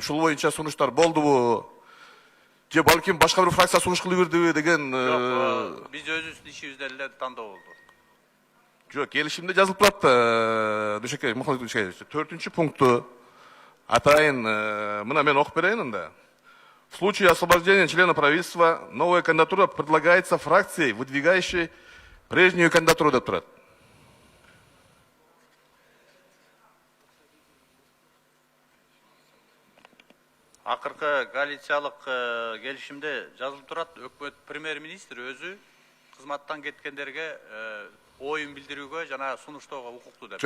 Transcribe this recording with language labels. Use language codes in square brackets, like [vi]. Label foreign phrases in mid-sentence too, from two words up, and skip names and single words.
[ky] Ушул боюнча сунуштар болдубу? Же балким башка бир фракция сунуш кылып бердиби деген. Жок, биз өзүбүздүн ишибизде эле тандоо болду. Жок, келишимде жазылып турат. Дүйшөкей, Мухаммед Дүйшөкей, 4-чү пункту атайын, мына мен окуп берейин анда. [ru] В случае освобождения члена правительства новая кандидатура предлагается фракцией, выдвигающей прежнюю кандидатуру [ky] деп турат. Акыркы коалициялык келишимде жазылып турат, өкмөт премьер-министр өзү кызматтан кеткендерге оюн билдирүүгө жана сунуштоого укуктуу деп.